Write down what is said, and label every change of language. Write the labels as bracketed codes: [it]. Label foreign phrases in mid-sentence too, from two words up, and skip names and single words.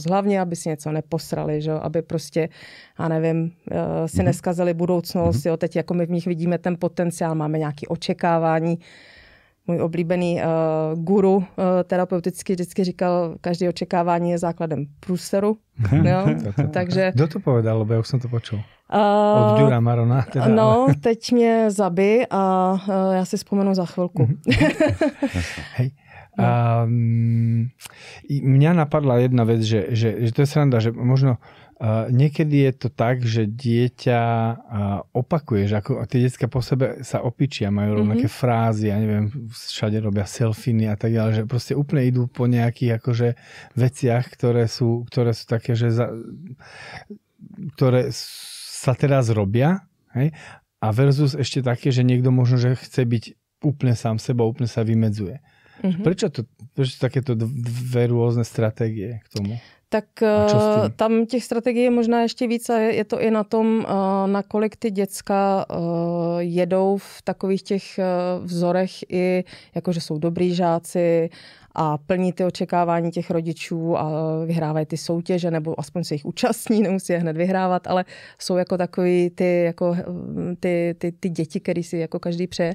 [cs] Hlavně, aby si něco neposrali, že? Aby prostě, já nevím, si neskazili budoucnost. Jo? Teď jako my v nich vidíme ten potenciál, máme nějaké očekávání. můj oblíbený guru terapeuticky vždycky říkal, každé očekávání je základem průseru. Jo? Takže... [sk] Kdo to povedal, lebo ja už som to počul? Od Ďura Marona? Teda, no, [cs] teď mě zabij a já si vzpomenu za chvilku. [sk] Hej. Mňa napadla jedna vec, že to je sranda, že možno niekedy je to tak, že dieťa opakuje, že ako tie decká po sebe sa opičia, majú rovnaké frázy, ja neviem, všade robia selfiny a tak ďalej, že proste úplne idú po nejakých akože veciach, ktoré sú také, že ktoré sa teraz robia, hej? A versus ešte také, že niekto možno, že chce byť úplne sám sebou, úplne sa vymedzuje. Prečo takéto dve rôzne stratégie k tomu? [cs] Tak tam těch strategií je možná ještě víc a je to i na tom, nakolik ty děcka jedou v takových těch vzorech i jakože jsou dobrý žáci a plní ty očekávání těch rodičů a vyhrávají ty soutěže, nebo aspoň se jich účastní, nemusí je hned vyhrávat, ale jsou jako takový ty děti, který si jako každý přeje.